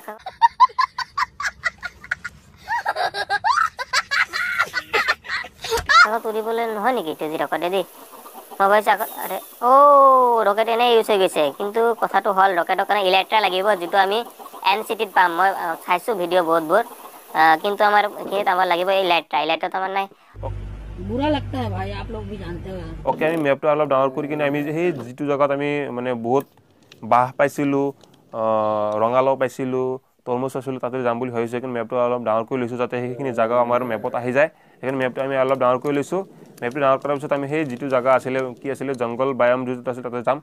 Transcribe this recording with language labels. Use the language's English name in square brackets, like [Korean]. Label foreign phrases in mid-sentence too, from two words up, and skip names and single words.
[Assamese] আকাশত উৰিবলৈ নহয় নেকি তেজি ৰকেটে দি? মই ভাবিছো আৰে ৰকেট এনে ইউজ হৈ গৈছে কিন্তু কথাটো হল ৰকেটৰ কাৰণে ইলেক্ট্ৰা লাগিব যিটো আমি এনচিটিত পাম। মই চাইছো ভিডিঅ' বহুতবোৰ কিন্তু আমাৰ এইখিনিত আমাৰ লাগিব ইলেক্ট্ৰা আমাৰ নাই। [Hindi] बुरा लगता है भाई, आप लोग भी जानते हो। [Assamese] ওকে আমি মেপটো অলপ ডাঙৰ কৰি কিনে আমি সেই যিটো জায়গাত আমি মানে বহুত বাহ পাইছিলো ৰঙালাও পাইছিলো তৰমুজ পাইছিলো তাতে যাম বুলি ভাবিছো। কিন্তু মেপটো অলপ ডাঙৰ কৰি লৈছো যাতে সেইখিনি জায়গা আমাৰ মেপত আহি যায়। সেইকাৰণে মেপটো আমি অলপ ডাঙৰ কৰি লৈছো। মেপটো ডাঙৰ কৰাৰ পিছত আমি সেই যিটো জায়গা আছিলে কি আছিলে [English] jungle biome [Assamese] যিটো আছিল তাতে যাম।